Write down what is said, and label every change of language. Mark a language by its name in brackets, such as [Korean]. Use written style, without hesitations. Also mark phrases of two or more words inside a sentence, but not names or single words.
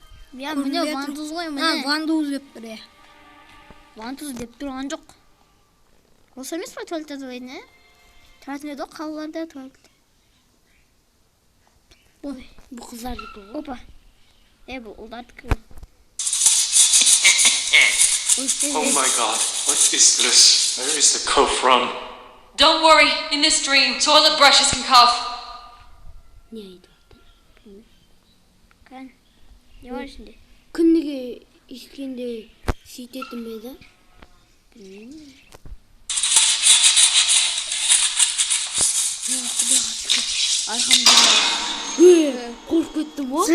[Kazakh] Міне вандуз ғой, міне. Вандуз деп тұр, Вантуз деп тұрған жоқ. Осы емес па туалет тазалайтын, Тұратын еді қалаларда туалет. Бұл қыздардікі ғой. Опа. Бұл ұлдардікі. [English] Oh my god, what is this? Where is the cough from? Don't worry, in this dream, toilet brushes can cough. [Kazakh] Не айтып отыр? Кән. Не бар ішінде? Күніге ішкенде сөйтетін бе еді? Қорқып кеттім ғой.